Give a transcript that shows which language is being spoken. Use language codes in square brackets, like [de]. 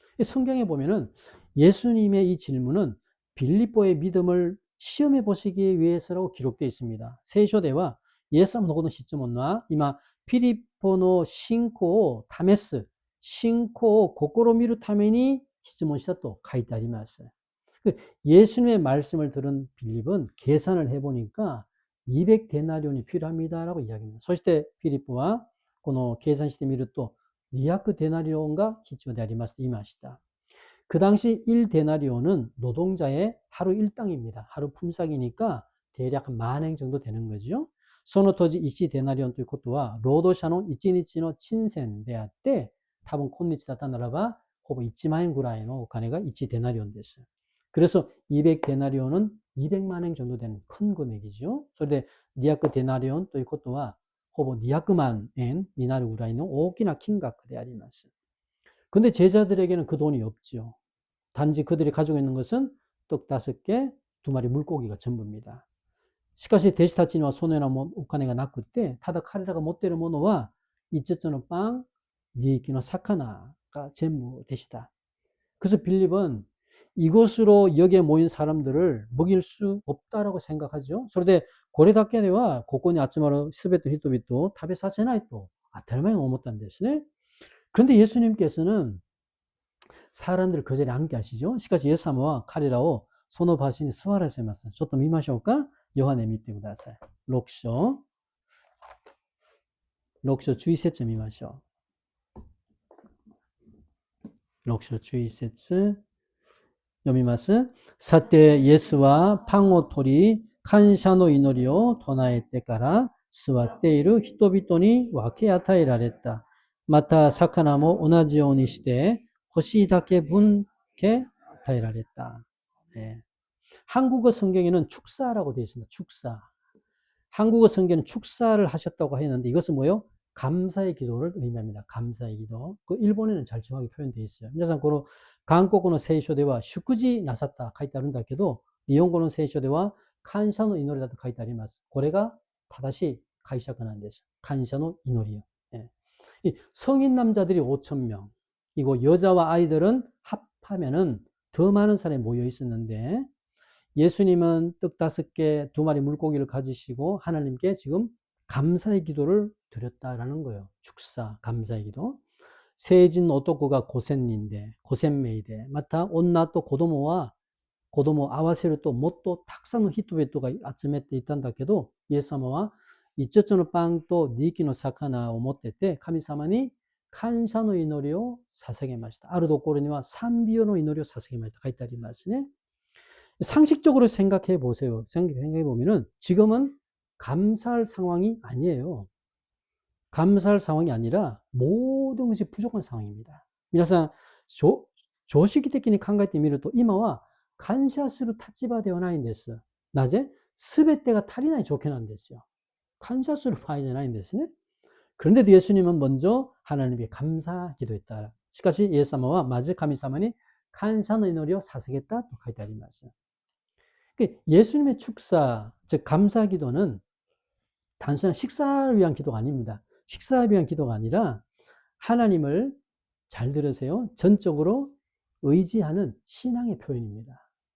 [ko] 성경에 보면은 예수님의 이 질문은 빌립보의 믿음을 시험해 보시기 위해서라고 기록되어 있습니다. [ja] 세쇼대와 예수님 노고노 시점은나 이마 필리포노 신코 타메스 신코 고코로 미루 타메니 質問したと書いてあります。 [ko] 예수님의 말씀을 들은 빌립은 계산을 해보니까 200데나리온이 필요합니다라고 이야기합니다. [ja] そしてフィリップはこの計算してみると200デナリオンが必要でありますと言いました。 [ko] 그 당시 1데나리온은 노동자의 하루 일당입니다. 하루 품삯이니까 대략 10,000엔 정도 되는 거죠. [ja] その当時1デナリオンということは労働者の1日の賃銭であって多分今日だったならばほぼ1万円ぐらいのお金が1デナリオンです。 [ko] 그래서 200데나리온은 200만 엔 정도 되는 큰 금액이죠. 그런데 200 데나리온 [ja] ということはほぼ200万円になるぐらいの大きな金額であります。 [ko] 근데 제자들에게는 그 돈이 없죠. 단지 그들이 가지고 있는 것은 떡 5개, 2마리 물고기가 전부입니다. [ja] しかし弟子たちにはそのようなお金がなくて、ただ彼らが持っているものは5つのパン、2匹の魚が全部でした。 [ko] 그래서 빌립은 이것으로 여기에 모인 사람들을 먹일 수 없다라고 생각하죠. [ja] それでこれだけではここに集まるすべての人々を食べさせないと当たり前に思ったんですね。 [ko] 그런데 예수님께서는 사람들을 그 자리에 앉게 하시죠. [ja] しかしイエス様は彼らをその場所に座らせます。ちょっと見ましょうか。ヨハネ見てください。6章11節見ましょう。 6章11節読みます。さて、イエスはパンを取り、感謝の祈りを唱えてから座っている人々に分け与えられた。また、魚も同じようにして、欲しいだけ分け与えられた。 [ko] 네. 한국어 성경에는 축사라고 되어 있습니다. 축사. 한국어 성경에는 축사를 하셨다고 했는데 이것은 뭐예요? 감사의 기도를 의미합니다. 감사의 기도. 그 일본에는 잘 정확히 표현되어 있어요. [ja] 皆さんこの韓国の聖書では祝辞なさった書いてあるんだけど、日本語の聖書では感謝の祈りだと書いてあります。これが正しい解釈なんです。感謝の祈りよ。 [ko] 이 성인 남자들이 5,000명, 이고 여자와 아이들은 합하면은 더 많은 사람이 모여 있었는데 예수님은 떡 5개, 2마리 물고기를 가지시고 하나님께 지금 감사의 기도를 드렸다라는 거예요. 축사, 감사의 기도. [ja] 成人の男が5000人で、5000名で、また女と子供を合わせるともっとたくさんの人々が集めていたんだけど、イエス様は5つのパンと2匹の魚を持ってて、神様に感謝の祈りを捧げました。あるところには賛美の祈りを捧げました。書いてありますね。 [ko] 상식적으로 생각해 보세요. 생각해 보면은 지금은 감사할 상황이 아니에요. 감사할 상황이 아니라 모든 것이 부족한 상황입니다. [ja] 皆さん、常識的に考えてみると今は感謝する立場ではないんです。なぜ？全てが足りない状況なんですよ。感謝する場合じゃないんですね。 [ko] 그런데도 예수님은 먼저 하나님께 감사 기도했다. [ja] しかし [ko] 예수님은 마저 하나님께 감사의 [ja] 祈りを 捧げたと書いてあります。 [ko] 예수님의 축사, 즉 감사 기도는 단순한 식사를 위한 기도가 아닙니다. 식사를 위한 기도가 아니라 하나님을 잘 들으세요. 전적으로 의지하는 신앙의 표현입니다.